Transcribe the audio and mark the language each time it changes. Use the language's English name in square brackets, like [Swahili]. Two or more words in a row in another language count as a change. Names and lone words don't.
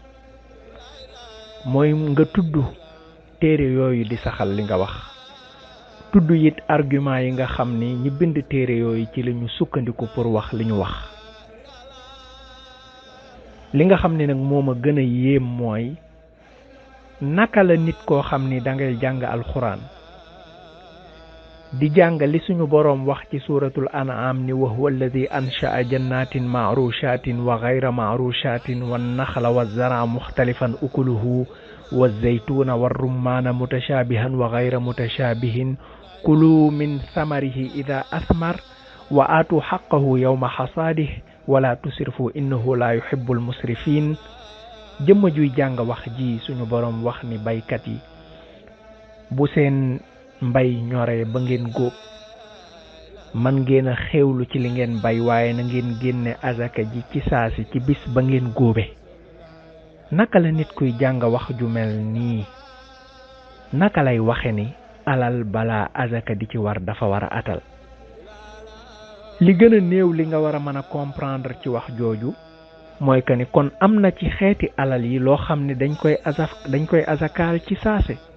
[Wolof] nga tudd téere yooyu di saxal li nga wax tudd it argument yi nga xam ni ñi bind téere yooyu ci lañu sukkandiku pour wax li ñu wax li nga xam ni nag moo ma gën a yéem mooy naka la nit koo xam ni dangay jàng alxuraan di jàng li suñu boroom wax ci suuratul an'am ni [Arabic] وهو الذي أنشأ جنات معروشات وغير معروشات والنخل والزرع مختلفا أكله والزيتون والرمان متشابها وغير متشابه كلوا من ثمره إذا أثمر وآتوا حقه يوم حصاده ولا تسرفوا إنه لا يحب المسرفين [Wolof] jëmm juy jàng wax ji suñu boroom wax ni baykat yi bu seen mbay ñoree ba ngeen góob man ngeen a xewlu ci li ngeen bay waaye na ngeen génne azaka ji ci saasi ci bis ba ngeen góobe naka la nit kuy jàng wax ju mel nii naka lay waxe ni alal balaa azaka di ci war dafa war a atal li gën a néew li nga war a mën a comprendre ci wax jooju mooy que ni kon am na ci xeeti alal yi loo xam ne dañ koy azakaal ci saase